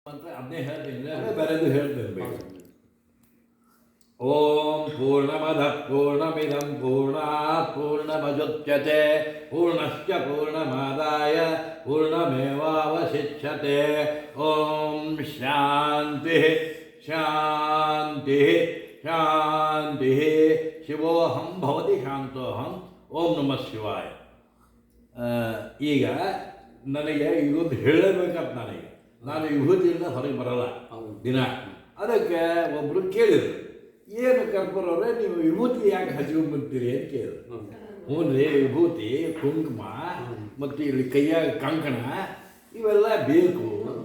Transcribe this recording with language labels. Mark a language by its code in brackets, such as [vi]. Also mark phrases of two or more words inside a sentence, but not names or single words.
[kn] ಮಂತ್ರ ಅದನ್ನೇ ಹೇಳ್ತೀನಿ ಅಂದರೆ ಬೇರೆದು ಹೇಳ್ತಿರ್ಬೇಕು. [sa] ಓಂ ಪೂರ್ಣಮದ ಪೂರ್ಣಮಿದಂ ಪೂರ್ಣಾತ್ ಪೂರ್ಣಮುದಚ್ಯತೆ ಪೂರ್ಣಸ್ಯ ಪೂರ್ಣಮಾದಾಯ ಪೂರ್ಣಮೇವಾವಶಿಷ್ಯತೆ. ಓಂ ಶಾಂತಿ ಶಾಂತಿ ಶಾಂತಿ. ಶಿವೋಹಂ ಭವತಿ ಶಾಂತೋಹಂ. ಓಂ ನಮಃ ಶಿವಾಯ. [kn] ಈಗ ನನಗೆ ಇದೊಂದು ಹೇಳಬೇಕಂತ ನಾನು ವಿಭೂತಿಯಿಂದ ಹೊರಗೆ ಬರಲ್ಲ ದಿನ. ಅದಕ್ಕೆ ಒಬ್ಬರು ಕೇಳಿದರು, ಏನು ಕರ್ಪೂರವ್ರೆ ನೀವು ವಿಭೂತಿ ಯಾಕೆ ಹಚ್ಕೊಂಡ್ಬರ್ತೀರಿ ಅಂತ ಕೇಳಿದ್ರು. ಹ್ಞೂ ರೀ, ವಿಭೂತಿ ಕುಂಕುಮ ಮತ್ತು ಇಲ್ಲಿ ಕೈಯಾಗ ಕಂಕಣ ಇವೆಲ್ಲ ಬೇಕು ಅಂತ.